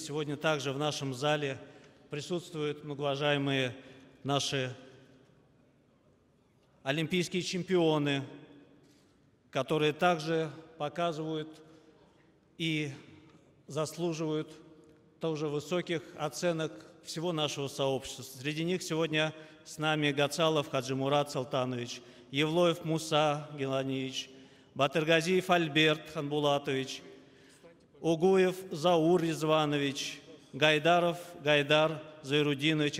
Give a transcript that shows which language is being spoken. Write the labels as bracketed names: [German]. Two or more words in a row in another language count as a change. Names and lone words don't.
[Russian] Сегодня также в нашем зале присутствуют многоуважаемые наши олимпийские чемпионы, которые также показывают и заслуживают тоже высоких оценок всего нашего сообщества. Среди них сегодня с нами Гацалов Хаджимурат Салтанович, Евлоев Муса Геланевич, Батыргазиев Альберт Ханбулатович, Угуев Заур Резванович, Гайдаров Гайдар Зайрудинович.